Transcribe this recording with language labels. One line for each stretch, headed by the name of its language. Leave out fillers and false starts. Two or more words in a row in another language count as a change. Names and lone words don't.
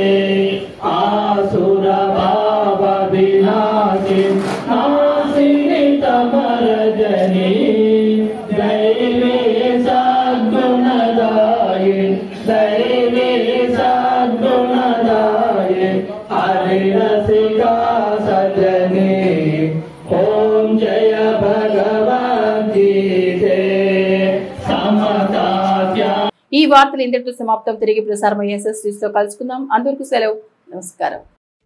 Hindi: आसुर भाव विनाशिन नासिनी तमरजनी दैवी सद्गुणदायि दैवी सद्गुणदायि हरिरसिका सजनी ओम जय भगवद्गीते
Telugu: ఈ వార్తలు ఇంతటితో సమాప్తం. తిరిగి ప్రసారమయ్యే SS న్యూస్ లో కలుసుకుందాం. అందరికీ సెలవు. నమస్కారం.